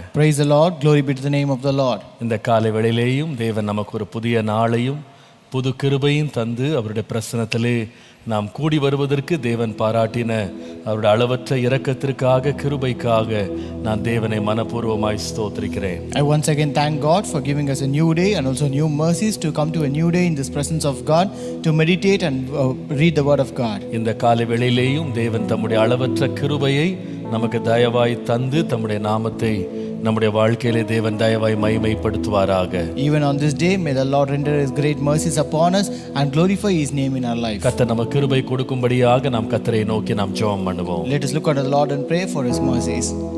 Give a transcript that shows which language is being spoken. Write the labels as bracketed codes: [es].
[en] Praise the Lord. Glory be to the name of the Lord. [ta] இந்த காலை வேளையிலேயும் தேவன் நமக்கு ஒரு புதிய நாளையும் புது கிருபையும் தந்து அவருடைய பிரசன்னத்திலே நாம் கூடி வருவதற்கு தேவன் பாராட்டின அவருடைய அளவற்ற இரக்கத்திற்காக கிருபைக்காக நான் தேவனை மனப்பூர்வமாய் ஸ்தோத்திரிக்கிறேன். [en] I once again thank God for giving us a new day and also new mercies to come to a new day in this presence of God to meditate and read the word of God. [ta] இந்த காலை வேளையிலேயும் தேவன் தம்முடைய அளவற்ற கிருபையை நமக்கு தயவாய் தந்து தம்முடைய நாமத்தை நம்முடைய வாழ்க்கையிலே தேவன் தயவாய் மகிமைப்படுத்துவாராக. [en] Even on this day may the Lord render his great mercies upon us and glorify his name in our life. [ta] கர்த்தர் நமக்கு கிருபை கொடுக்கும்படியாக நாம் கர்த்தரை நோக்கி நாம் ஜெபம் பண்ணுவோம். [en] Let us look unto the Lord and pray for his mercies.